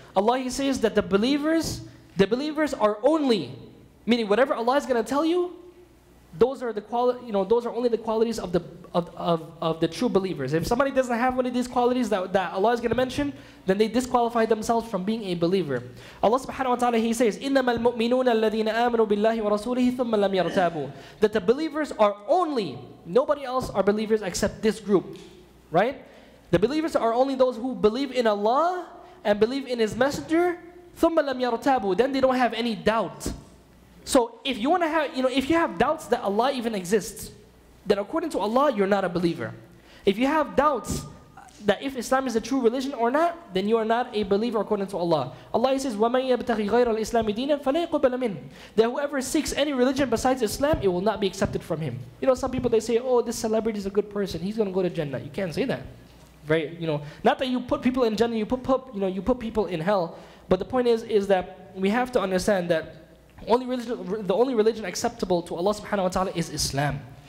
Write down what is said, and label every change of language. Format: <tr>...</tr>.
<en>Allah, He says that the believers are only, meaning whatever Allah is going to tell you, those are the those are only the qualities of the true believers. If somebody doesn't have one of these qualities that Allah is going to mention, then they disqualify themselves from being a believer.</en> <ar>Allah subhanahu wa ta'ala,</ar> <en>He says,</en> <ar>إِنَّمَا الْمُؤْمِنُونَ الَّذِينَ آمَنُوا بِاللَّهِ وَرَسُولِهِ ثُمَّ لَمْ يَرْتَابُوا.</ar> <en>That the believers are only, nobody else are believers except this group. Right? The believers are only those who believe in Allah and believe in His Messenger,</en> <ar>ثُمَّ لَمْ يَرْتَابُوا.</ar> <en>Then they don't have any doubt. So if you want to have, if you have doubts that Allah even exists, then according to Allah, you're not a believer. If you have doubts that if Islam is a true religion or not, then you are not a believer according to Allah.</en> <ar>Allah says, وَمَنْ يَبْتَغِي غَيْرَ الْإِسْلَامِ دِينًا فَلَا يُقْبَلَ مِنْهُ.</ar> <en>That whoever seeks any religion besides Islam, it will not be accepted from him. Some people, they say, oh, this celebrity is a good person, he's going to go to Jannah. You can't say that. Not that you put people in Jannah, you put people in hell. But the point is that we have to understand that the only religion acceptable to Allah subhanahu wa ta'ala is Islam.</en>